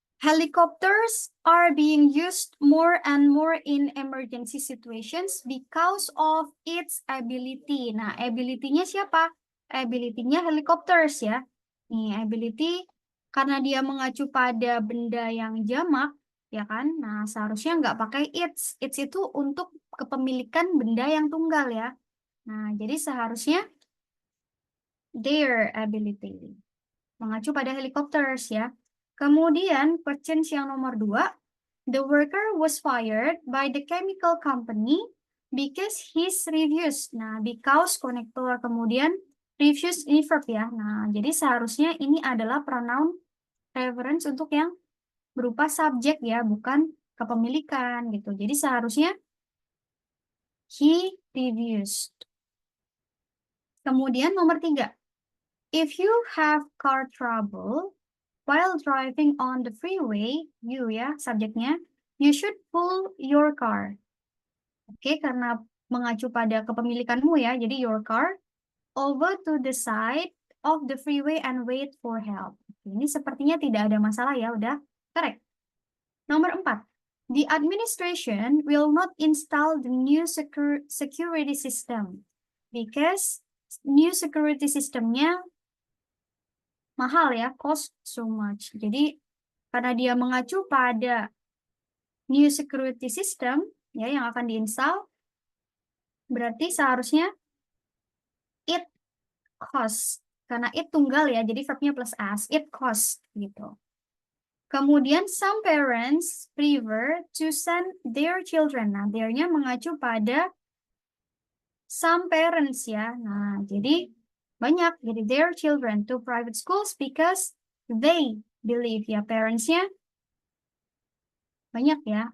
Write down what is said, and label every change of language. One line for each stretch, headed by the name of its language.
English: Helicopters are being used more and more in emergency situations because of its ability.
Indonesian: Nah, ability-nya siapa? Ability-nya helicopters ya. Nih, ability karena dia mengacu pada benda yang jamak, ya kan? Nah, seharusnya nggak pakai its. Its itu untuk kepemilikan benda yang tunggal ya. Nah, jadi seharusnya their ability. Mengacu pada helicopters ya. Kemudian, questions yang nomor 2.
English: The worker was fired by the chemical company because his refused.
Indonesian: Nah, because konektor, kemudian refused ini verb ya. Nah, jadi seharusnya ini adalah pronoun reference untuk yang berupa subjek ya, bukan kepemilikan gitu. Jadi seharusnya
English: he reduced.
Indonesian: Kemudian nomor 3,
English: if you have car trouble while driving on the freeway, you
Indonesian: ya subjeknya,
English: you should pull your car.
Indonesian: Oke, karena mengacu pada kepemilikanmu ya, jadi
English: your car over to the side of the freeway and wait for help.
Indonesian: Ini sepertinya tidak ada masalah ya, udah correct. Nomor 4,
English: the administration will not install the new security system because new security systemnya
Indonesian: mahal ya,
English: cost so much.
Indonesian: Jadi karena dia mengacu pada new security system ya yang akan diinstal, berarti seharusnya
English: it cost.
Indonesian: Karena it tunggal ya, jadi verbnya plus as,
English: it cost
Indonesian: gitu.
English: Kemudian some parents prefer to send their children.
Indonesian: Nah, their-nya mengacu pada some parents ya. Nah, jadi banyak, jadi
English: their children to private schools because they believe
Indonesian: ya, parents-nya banyak ya.